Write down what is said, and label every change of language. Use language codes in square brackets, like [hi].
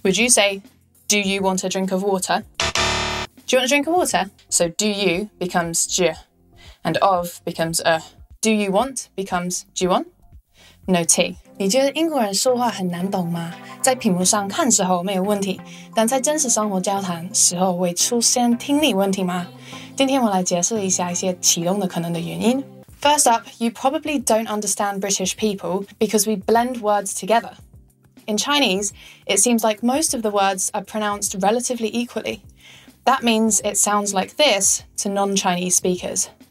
[en] Would you say, do you want a drink of water? Do you want a drink of water? So do you becomes je, and of becomes Do you want becomes do you want? No tea. [zh] 你觉得英国人说话很难懂吗？在屏幕上看时候没有问题，但在真实生活交谈时候会出现听力问题吗？今天我来解释一下一些启动的可能的原因。 [en] First up, you probably don't understand British people because we blend words together. In Chinese, it seems like most of the words are pronounced relatively equally. That means it sounds like this to non-Chinese speakers.